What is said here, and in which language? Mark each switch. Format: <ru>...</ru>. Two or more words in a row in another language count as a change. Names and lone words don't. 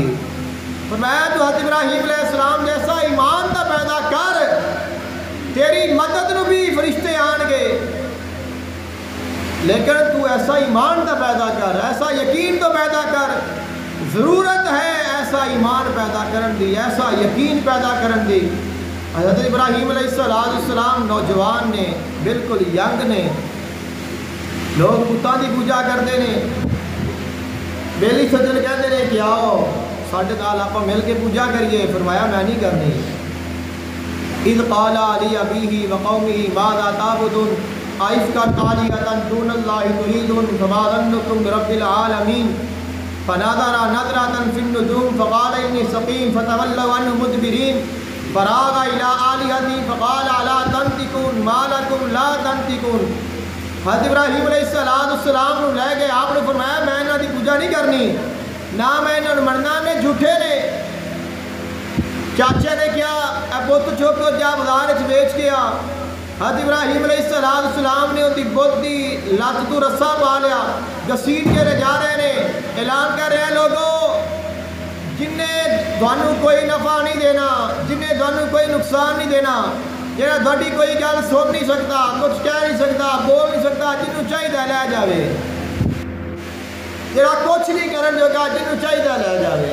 <pa>فرمایا تو حضرت ابراہیم علیہ السلام جیسا ایمان تا پیدا کر، تیری مدد نو بھی فرشتے آن گے، لیکن تو ایسا ایمان تا پیدا کر، ایسا یقین تو پیدا کر، ضرورت ہے ایسا ایمان پیدا کرن دی، ایسا یقین پیدا کرن دی۔ حضرت ابراہیم علیہ السلام نوجوان نے، بالکل ینگ نے،</pa> <ur>لوگ بتاں دی پوجا کرتے ہیں،</ur> <pa>بیلی سجن کہتے ہیں کہ آؤ ساڈے نال آپاں مل کے پوجا کریے، فرمایا میں نہیں کرنی۔</pa> <ar>اذ قال علی ابیہ وقومہ ماذا تعبدون ائفکا آلہۃ دون اللہ تریدون فما ظنکم برب العالمین فنظر نظرة في النجوم فقال إني سقيم فتولوا عنه مدبرين فراغ إلى آلهتهم فقال ألا تنطقون ما لكم لا تنطقون۔</ar> <pa>حضرت ابراہیم علیہ السلام نو لے گئے، آپ نے فرمایا میں انہاں دی پوجا نہیں کرنی، نہ میں انہاں نوں مننا، نے جھوٹے نے۔ چاچے نے کیا اے بت چوک جا بازار وچ بیچ کے آ۔ حضرت ابراہیم علیہ السلام نے اندی بت دی لت تو رسا پا لیا، گسیٹ کے لے جا رہے نے،</pa> <ur>اعلان کر رہے ہیں لوگوں</ur> <pa>جنہیں تھانوں کوئی نفع نہیں دینا، جنہیں تھانوں کوئی نقصان نہیں دینا، جہاں تھوڑی کوئی گل سن نہیں سکتا، کچھ کہہ نہیں سکتا، بول نہیں سکتا، جنوں چاہیے لے جاوے، جہاں کچھ نہیں کرن جوگا جنوں چاہیے لے جاوے۔</pa>